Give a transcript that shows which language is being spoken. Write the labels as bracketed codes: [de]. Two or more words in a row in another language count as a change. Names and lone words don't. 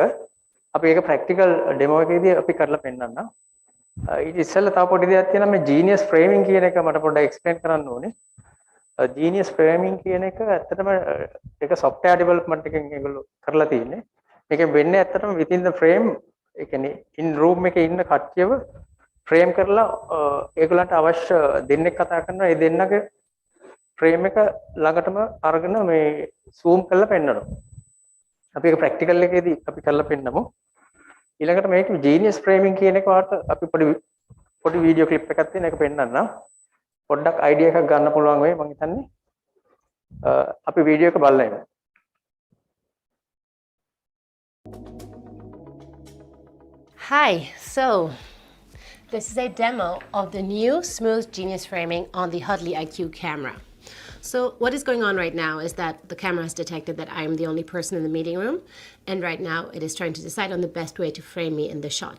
[si] අපි ඒක [en] practical demo [si] එකේදී අපි කරලා පෙන්නන්නම්. ඊට ඉස්සෙල්ලා තව පොඩි දෙයක් තියෙනවා මේ [en] genius framing [si] කියන එක මට පොඩ්ඩක් එක්ස්ප්ලেইন කරන්න ඕනේ. [en] genius framing [si] කියන එක ඇත්තටම ඒක [en] software development [si] එකෙන් ඒගොල්ලෝ කරලා තියෙන්නේ. මේකෙන් වෙන්නේ ඇත්තටම [en] within the frame [si] ඒ කියන්නේ [en] in room [si] එකේ ඉන්න කට්ටියව frame කරලා ඒගොල්ලන්ට අවශ්‍ය දෙන්නෙක් කතා කරනවා. ඒ දෙන්නගේ frame එක ළඟටම අරගෙන මේ zoom කරලා පෙන්නනවා. අපි ඒක practical එකේදී අපි කරලා පෙන්නමු. ඊළඟට මේක [en] genius framing [si] කියන එක වාට අපි පොඩි [en] video clip [si] එකක් තියෙන එක පෙන්නන්නම්. පොඩ්ඩක් අයිඩියා එකක් ගන්න පුළුවන් වෙයි මම හිතන්නේ. අපි වීඩියෝ එක බලලා ඉමු. [en] Hi, so this is a demo of the new smooth genius framing on the Hudley IQ camera. So what is going on right now is that the camera has detected that I am the only person in the meeting room, and right now it is trying to decide on the best way to frame me in the shot.